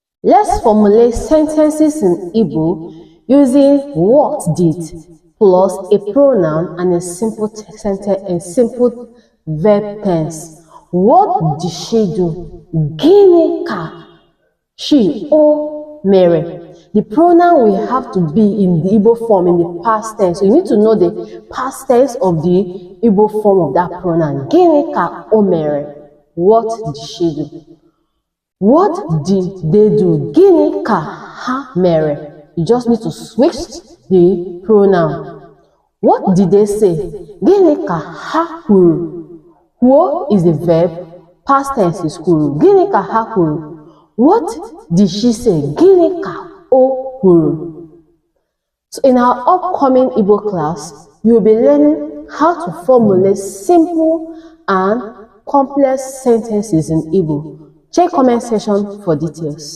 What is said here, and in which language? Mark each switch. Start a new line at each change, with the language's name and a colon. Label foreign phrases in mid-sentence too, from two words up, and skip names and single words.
English: Let's formulate sentences in Igbo using what did plus a pronoun and a simple sentence and simple verb tense. What did she do?
Igbo: Gịnị ka she o mere?
English: The pronoun will have to be in the Igbo form, in the past tense. So you need to know the past tense of the Igbo form of that pronoun.
Igbo: Gịnị ka o mere?
English: What did she do? What did they do?
Igbo: Gịnị ka ha mere?
English: You just need to switch the pronoun. What did they say?
Igbo: Gịnị ka ha kwuru?
English: Kwuo is the verb, past tense is kwuru.
Igbo: Gịnị ka ha kwuru?
English: What did she say?
Igbo: Gịnị ka o kwuru?
English: So in our upcoming Igbo class, you will be learning how to formulate simple and complex sentences in Igbo. Check comment section for details.